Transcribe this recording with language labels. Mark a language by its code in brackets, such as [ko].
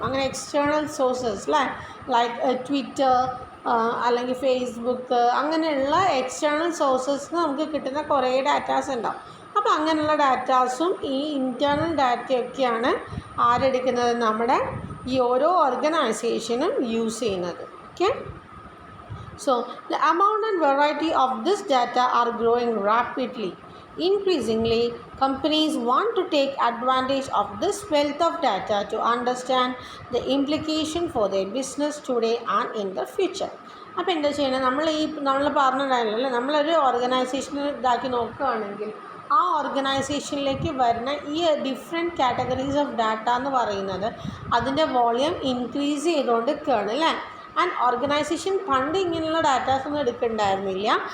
[ml] അങ്ങനെ external sources അല്ലേ, like Twitter അല്ലെങ്കിൽ ഫേസ്ബുക്ക്, അങ്ങനെയുള്ള എക്സ്റ്റേണൽ സോഴ്സസ് നമുക്ക് കിട്ടുന്ന കുറേ ഡാറ്റാസ് ഉണ്ടാവും. അപ്പോൾ അങ്ങനെയുള്ള ഡാറ്റാസും ഈ ഇൻറ്റേർണൽ ഡാറ്റയൊക്കെയാണ് ആരെടുക്കുന്നത്? നമ്മുടെ ഈ ഓരോ ഓർഗനൈസേഷനും യൂസ് ചെയ്യുന്നത്. Okay. [en] So, the amount and variety of this data are growing rapidly. Increasingly, companies want to take advantage of this wealth of data to understand the implication for their business today and in the future. [ml] അപ്പോൾ എന്താ ചെയ്യണം? നമ്മൾ പറഞ്ഞിട്ടുണ്ടായില്ലേ, നമ്മളൊരു ഓർഗനൈസേഷനെ ഇതാക്കി നോക്കുകയാണെങ്കിൽ ആ ഓർഗനൈസേഷനിലേക്ക് വരുന്ന ഈ ഡിഫറെൻറ്റ് കാറ്റഗറീസ് ഓഫ് ഡാറ്റ എന്ന് പറയുന്നത് അതിൻ്റെ വോളിയം ഇൻക്രീസ് ചെയ്തുകൊണ്ടിരിക്കുകയാണ് അല്ലേ. ആൻഡ് ഓർഗനൈസേഷൻ പണ്ട് ഇങ്ങനെയുള്ള ഡാറ്റാസ് ഒന്നും എടുക്കുന്നുണ്ടായിരുന്നില്ല.